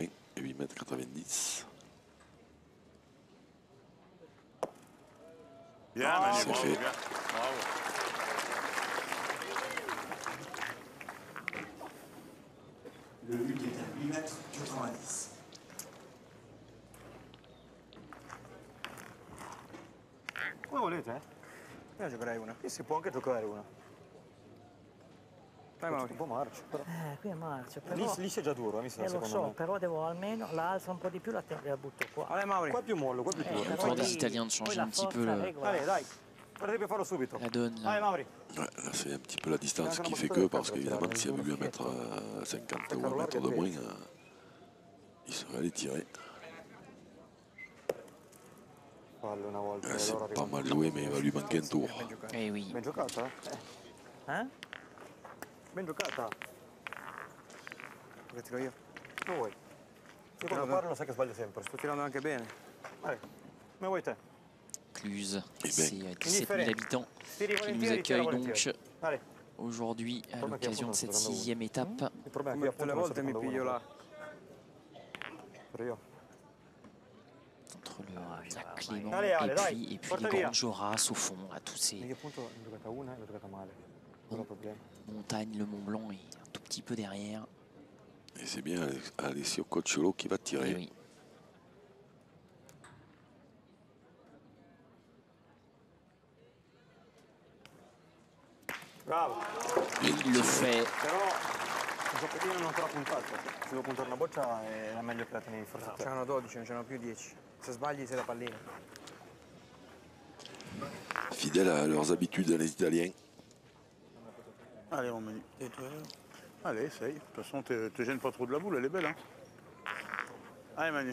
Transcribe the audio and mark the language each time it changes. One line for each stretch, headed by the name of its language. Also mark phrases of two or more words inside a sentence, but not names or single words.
French: 8,90 m. Bien, Manu, c'est bravo, fait. bien. Bravo. Le but est à 8,90 m.
Italian: Come volete, Io giocherei una. Qui si può anche giocare una. Vai, Mauri. Un po' marcia, però. Qui è marcia, Lì, però... lì sei già duro, mi sa, lo secondo so, me. però devo almeno la alzo un po' di più, la butto qua.
French: Allez, Mauri.
Italian: Qua è più mollo, qua è più duro. però
French: Pour des
Italian: lì-
French: Italiens de
Italian: poi
French: changer
Italian: la
French: un petit peu
Italian: forza
French: le-
Italian: regola. Allez, dai. Potrebbe farlo subito.
French: la donne. Allez, Là. Mauri. Ouais, là, c'est un petit peu la distance qui fait que, parce qu'évidemment, s'il y avait eu 1,50 m ou 1 mètre de moins, il serait allé tirer.
Italian: Oh, palle una volta.
French: C'est pas mal joué, mais il va lui manquer un tour. Eh oui.
Italian: Ben giocata? Ben giocata. Che tiro io? Lo vuoi? Io quando parlo sai che sbaglio sempre. Sto tirando anche bene. Vai, come vuoi te?
French: Cluse, Eh c'est ben. 17 000 habitants
Italian: Tiri
French: qui nous
Italian: volentieri, tira
French: accueillent donc
Italian: volentieri. Allez.
French: aujourd'hui à
Italian: Problema che
French: l'occasion de
Italian: appunto
French: cette
Italian: sto prendendo
French: 6e étape.
Italian: Il problema è Come che tutte le appunto volte mi piglio là. Però io.
French: Entre la Clément Allez, allez, et
Italian: dai,
French: puis les
Italian: porta via.
French: grandes Joras au fond, à tous ces
Italian: Perché appunto ne ho giocata una e l'ho giocata male. Quello è il problema.
French: montagnes. Le Mont Blanc est un tout petit peu derrière. Et c'est bien Alessio Cocciolo qui va Eh tirer. oui. Bravo. Il le fait.
Italian: Però il giocattino non te l'ha puntato. Se devo puntare una boccia è meglio che la tenevi forse. C'erano 12, non c'erano più 10. Se sbagli sei la pallina.
French: Fidèles à leurs habitudes, les Italiens. Allez, on Manu. Allez, essaye. De toute façon, te gêne pas trop de la boule, elle est belle. Hein. Allez, Manu.